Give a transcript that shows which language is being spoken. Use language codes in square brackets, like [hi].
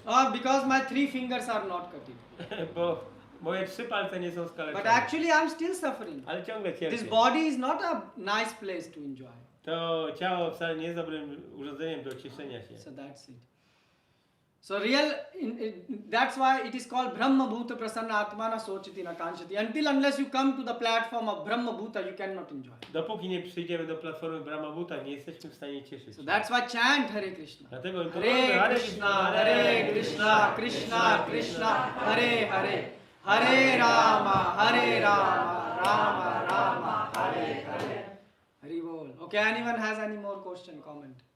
[en] Oh, because my 3 fingers are not cutting. [pl] bo moje 3 palce nie są [en] But [pl] skaleczone. [en] actually I'm still suffering. [pl] Ale ciągle cierpię. [en] This body is not a nice place to enjoy. [pl] To ciało wcale nie jest dobrym urządzeniem do cieszenia się. [en] So that's it. So that's why it is called [sa] Brahma Bhuta Prasanna Atmana Sochiti Nakanshati. [en] Unless you come to the platform of Brahma Bhuta, you cannot enjoy. [pl] Dopóki nie przyjdziemy do platformy Brahma Bhuta, nie jesteśmy w stanie cieszyć [en] So [pl] się. [en] that's why chant Hare Krishna. [pl] Dlatego [sa] Hare Krishna, Hare Krishna, Krishna Krishna, Hare Hare. Hare Rama, Rama Rama, Hare Hare. Hari Bol. [en] Okay, anyone has any more question, comment?